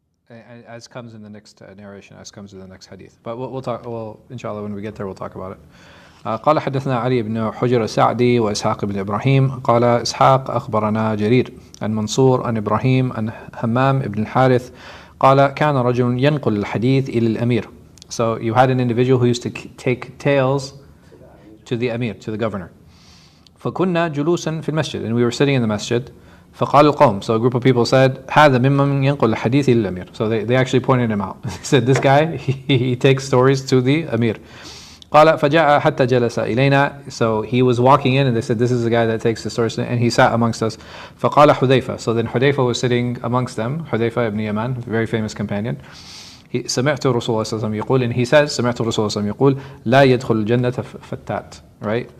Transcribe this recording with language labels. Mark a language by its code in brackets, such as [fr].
[en] As comes in the next narration, as comes in the next hadith. But we'll talk, inshallah, when we get there, we'll talk about it. [ar] قال حدثنا علي بن حجر السعدي وإسحاق بن إبراهيم قال إسحاق أخبرنا جرير عن منصور عن إبراهيم عن همام بن الحارث قال كان رجل ينقل الحديث إلى الأمير. [en] So you had an individual who used to take tales to the Amir, to the governor. [ar] فكنا جلوسا في المسجد, [en] and we were sitting in the masjid. [ar] فقال القوم, [en] so a group of people said [ar] هذا ممن ينقل الحديث إلى الأمير. [en] So they actually pointed him out. They said, this guy, he takes stories to the Amir. [ar] قال فجاء حتى جلس إلينا. [en] So he was walking in and they said, this is the guy that takes the stories, and he sat amongst us. [ar] فقال حذيفة. [en] So then Hudayfa was sitting amongst them, Hudayfa ibn Yaman, very famous companion. [ar] سمعت رسول الله صلى الله عليه وسلم يقول, [en] and he says, [ar] سمعت رسول الله صلى الله عليه وسلم يقول لا يدخل الجنة فتات, right?